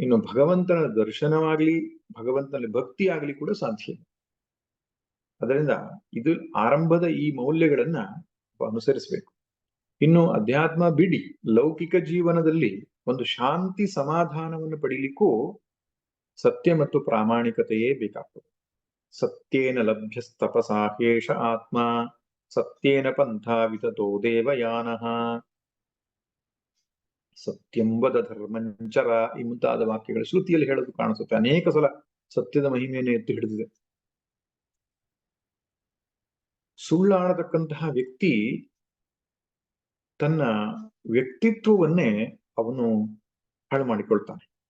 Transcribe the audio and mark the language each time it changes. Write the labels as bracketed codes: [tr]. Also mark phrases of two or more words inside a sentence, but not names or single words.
[kn] ಇನ್ನು ಭಗವಂತನ ದರ್ಶನವಾಗ್ಲಿ, ಭಗವಂತನಲ್ಲಿ ಭಕ್ತಿ ಆಗ್ಲಿ ಕೂಡ ಸಾಧ್ಯ ಇಲ್ಲ. ಅದರಿಂದ ಇದು ಆರಂಭದ ಈ ಮೌಲ್ಯಗಳನ್ನ ಅನುಸರಿಸಬೇಕು. ಇನ್ನು ಅಧ್ಯಾತ್ಮ ಬಿಡಿ, ಲೌಕಿಕ ಜೀವನದಲ್ಲಿ ಒಂದು ಶಾಂತಿ ಸಮಾಧಾನವನ್ನು ಪಡೀಲಿಕ್ಕೂ ಸತ್ಯ ಮತ್ತು ಪ್ರಾಮಾಣಿಕತೆಯೇ ಬೇಕಾಗ್ತದೆ. [sa] ಸತ್ಯೇನ ಲಭ್ಯಸ್ತಪಸಾ ಹ್ಯೇಷ ಆತ್ಮ, ಸತ್ಯೇನ ಪಂಥಾ ವಿತತೋ ದೇವಯಾನಃ, ಸತ್ಯಂ ವದ ಧರ್ಮಂಚರ [kn] ಈ ಮುಂತಾದ ವಾಕ್ಯಗಳು ಶ್ರುತಿಯಲ್ಲಿ ಹೇಳೋದು ಕಾಣಿಸುತ್ತೆ. ಅನೇಕ ಸಲ ಸತ್ಯದ ಮಹಿಮೆಯನ್ನು ಎತ್ತಿ ಹಿಡಿದಿದೆ. ಸುಳ್ಳಾಡತಕ್ಕಂತಹ ವ್ಯಕ್ತಿ ತನ್ನ ವ್ಯಕ್ತಿತ್ವವನ್ನೇ ಅವನು ಹಾಳು ಮಾಡಿಕೊಳ್ತಾನೆ.